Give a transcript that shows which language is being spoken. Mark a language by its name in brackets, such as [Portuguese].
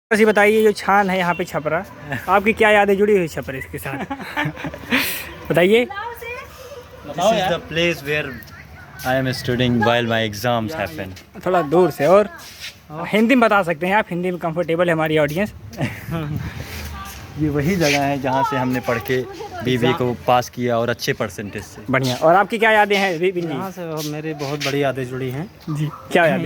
[Hindi] जी बताइए, जो छान है यहाँ पे छपरा, आपकी क्या यादें जुड़ी हुई छपरे के साथ? बताइए। [English] This is the place where I am studying while my exams happen. [Hindi] थोड़ा दूर से, और हिंदी में बता सकते हैं आप, हिंदी में कंफर्टेबल है हमारी ऑडियंस। ये वही जगह है जहाँ से हमने पढ़ के बीबीए को पास किया और अच्छे परसेंटेज से। बढ़िया। और आपकी क्या यादें हैं? यहाँ से मेरी बहुत बड़ी यादें जुड़ी हैं जी, क्या यादें?